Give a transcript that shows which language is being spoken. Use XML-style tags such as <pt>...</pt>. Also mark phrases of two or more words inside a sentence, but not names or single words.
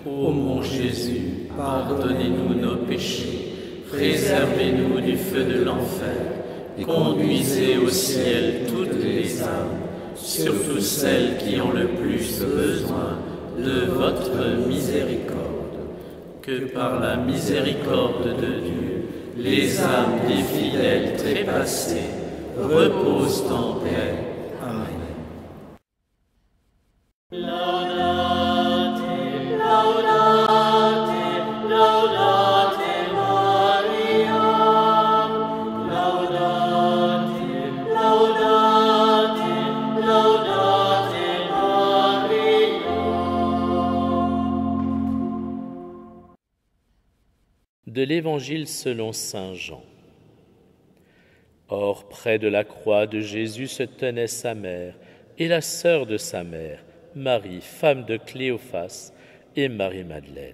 <fr>Ô mon Jésus, pardonnez-nous nos péchés, préservez-nous du feu de l'enfer, et conduisez au ciel toutes les âmes, surtout celles qui ont le plus besoin de votre miséricorde. Que par la miséricorde de Dieu, les âmes des fidèles trépassés reposent en paix. Amen.</fr> <la>Laudate, laudate, laudate Maria. Laudate, laudate, laudate Maria.</la> <fr>De l'Évangile selon saint Jean. Or, près de la croix de Jésus se tenait sa mère et la sœur de sa mère, Marie, femme de Cléophas, et Marie-Madeleine.</fr>